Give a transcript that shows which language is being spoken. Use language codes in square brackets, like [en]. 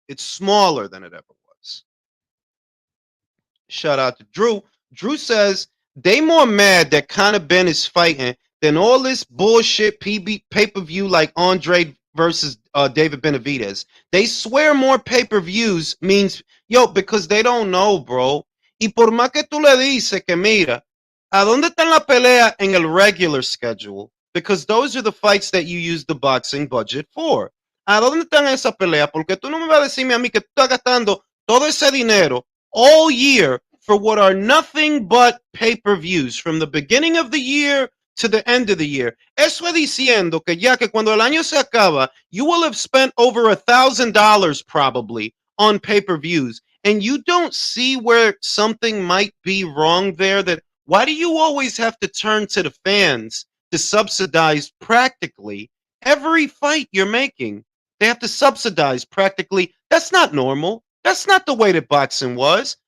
[en] It's smaller than it ever was. Shout out to Drew. Drew says, they more mad that Conor Ben is fighting than all this bullshit pay-per-view like Andre versus David Benavidez. They swear more pay-per-views means, yo, because they don't know, bro. [es] Y por más que tú le dices que mira, ¿a dónde está la pelea en el [en] regular schedule? Because those are the fights that you use the boxing budget for. [es] ¿A dónde están esa pelea? Porque tú no me vas a decirme a mí que tú estás gastando todo ese dinero [en] all year for what are nothing but pay-per-views from the beginning of the year [es] to the end of the year. Eso es diciendo que ya que cuando el año se acaba, [en] you will have spent over $1,000 probably on pay-per-views. And you don't see where something might be wrong there. That why do you always have to turn to the fans to subsidize practically every fight you're making? They have to subsidize practically. That's not normal. That's not the way that boxing was.